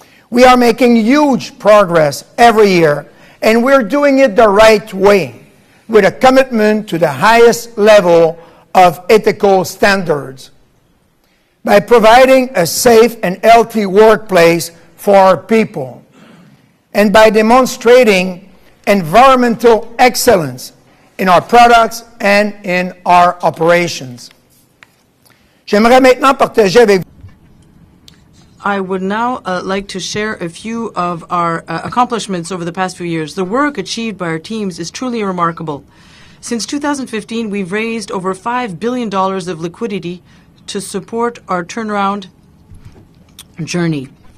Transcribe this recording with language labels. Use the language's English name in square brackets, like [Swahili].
[English] We are making huge progress every year, and we're doing it the right way, with a commitment to the highest level of ethical standards. By providing a safe and healthy workplace for our people, and by demonstrating environmental excellence in our products and in our operations. [French] J'aimerais maintenant partager avec vous. [English] I would now like to share a few of our accomplishments over the past few years. The work achieved by our teams is truly remarkable. Since 2015, we've raised over $5 billion of liquidity to support our turnaround journey.